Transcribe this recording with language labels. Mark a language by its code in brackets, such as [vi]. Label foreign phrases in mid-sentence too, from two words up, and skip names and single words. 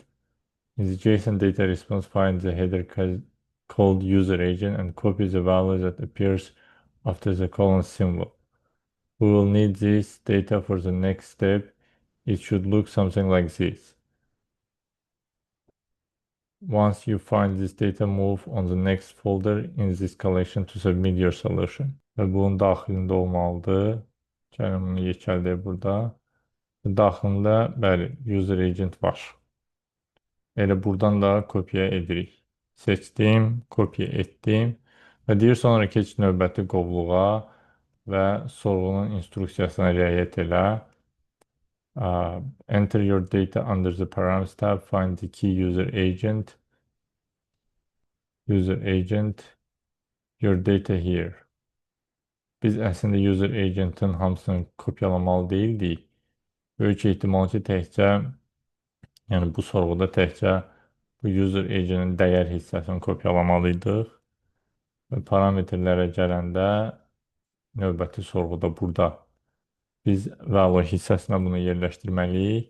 [en] In the JSON data response, find the header called user agent and copy the value that appears after the colon symbol. We will need this data for the next step. It should look something like this. Once you find this data, move on the next folder in this collection to submit your solution. [az] Və bunun daxilində olmalıdır. Gəlin bunu yekəldək burada. Daxilində, bəli, [en] user agent [az] var. Elə buradan da kopya edirik. Seçdim, kopya etdim və deyir sonra keç növbəti qovluğa və sorğunun instruksiyasına riayət elə. [en] Enter your data under the params tab, find the key user agent, your data here. [az] Biz əslində [en] user agent'ın [az] hamısını kopyalamalı deyildik. Böyük ehtimal ki, təkcə, yəni bu sorğuda təkcə bu [en] user agent'in [az] dəyər hissəsini kopyalamalıydıq. Və parametrlərə gələndə növbəti sorğuda burada biz value hissəsinə bunu yerləşdirməliyik.